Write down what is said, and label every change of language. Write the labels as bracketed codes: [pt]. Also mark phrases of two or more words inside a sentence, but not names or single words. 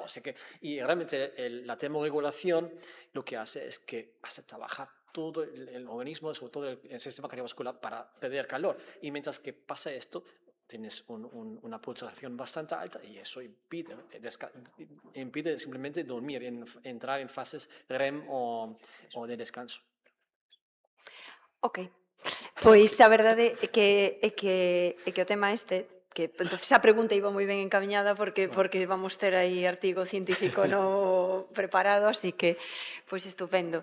[es] O sea y realmente la termorregulación lo que hace es que hace trabajar todo el organismo, sobre todo el sistema cardiovascular, para perder calor. Y mientras que pasa esto, tienes una pulsación bastante alta y eso impide simplemente dormir, entrar en fases REM o de descanso. Ok. [gl] Pois a verdade é que o tema que entonces a pregunta iba moi ben encaminhada porque vamos ter aí artigo científico no preparado, así que pois estupendo.